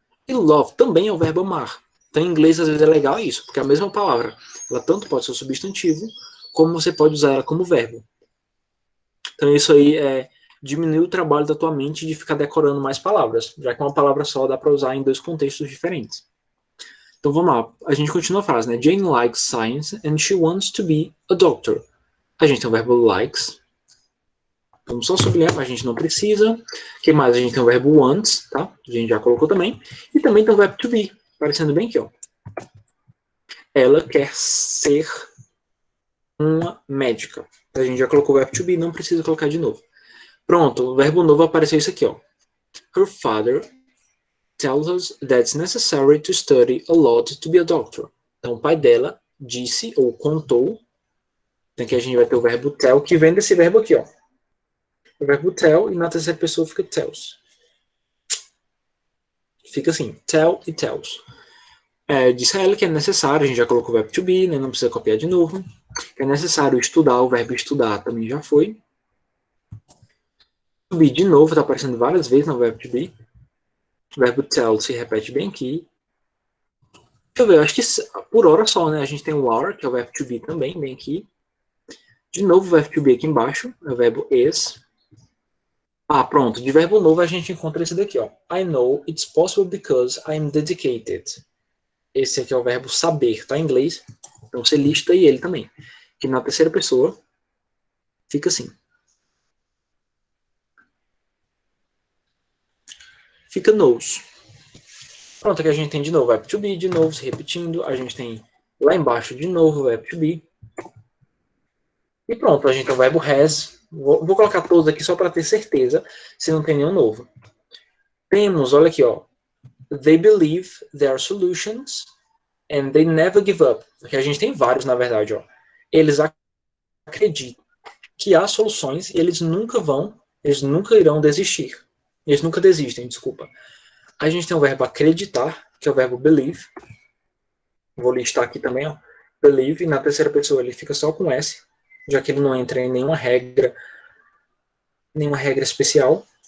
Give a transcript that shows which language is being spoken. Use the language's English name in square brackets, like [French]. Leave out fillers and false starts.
[Portuguese] E love também é o verbo amar. Então, em inglês, às vezes é legal isso, porque é a mesma palavra. Ela tanto pode ser o substantivo, como você pode usar ela como verbo. Então, isso aí diminui o trabalho da tua mente de ficar decorando mais palavras, já que uma palavra só dá para usar em dois contextos diferentes. Então, vamos lá. A gente continua a frase, né? [English] Jane likes science and she wants to be a doctor. [Portuguese] A gente tem o verbo likes. Vamos só sublinhar, mas a gente não precisa. O que mais? A gente tem o verbo wants, tá? A gente já colocou também. E também tem o verbo to be, aparecendo bem aqui, ó. Ela quer ser uma médica. A gente já colocou o verbo to be, não precisa colocar de novo. Pronto, o verbo novo apareceu isso aqui, ó. [English] Her father tells us that it's necessary to study a lot to be a doctor. [Portuguese] Então, o pai dela disse ou contou. Então, aqui a gente vai ter o verbo tell, que vem desse verbo aqui, ó. O verbo tell, e na terceira pessoa fica tells. Fica assim, tell e tells. Disse a ela que é necessário, a gente já colocou o verbo to be, né, não precisa copiar de novo. Que é necessário estudar, o verbo estudar também já foi. To be de novo, está aparecendo várias vezes no verbo to be. O verbo tell se repete bem aqui. Deixa eu ver, eu acho que por hora só, né? A gente tem o are, que é o verbo to be também, bem aqui. De novo o verbo to be aqui embaixo, é o verbo is. Ah, pronto. De verbo novo a gente encontra esse daqui, ó. [English] I know it's possible because I'm dedicated. [Portuguese] Esse aqui é o verbo saber, tá em inglês? Então você lista aí ele também. Que na terceira pessoa fica assim. Fica knows. Pronto, aqui a gente tem de novo verbo to be, de novo se repetindo. A gente tem lá embaixo de novo verbo to be. E pronto, a gente tem o verbo has. Vou colocar todos aqui só para ter certeza se não tem nenhum novo. Temos, olha aqui, ó. [English] They believe there are solutions and they never give up. [Portuguese] Porque a gente tem vários, na verdade, ó. Eles acreditam que há soluções e eles nunca irão desistir. Eles nunca desistem, desculpa. A gente tem o verbo acreditar, que é o verbo believe. Vou listar aqui também, ó. Believe, e na terceira pessoa ele fica só com S, já que ele não entra em nenhuma regra especial.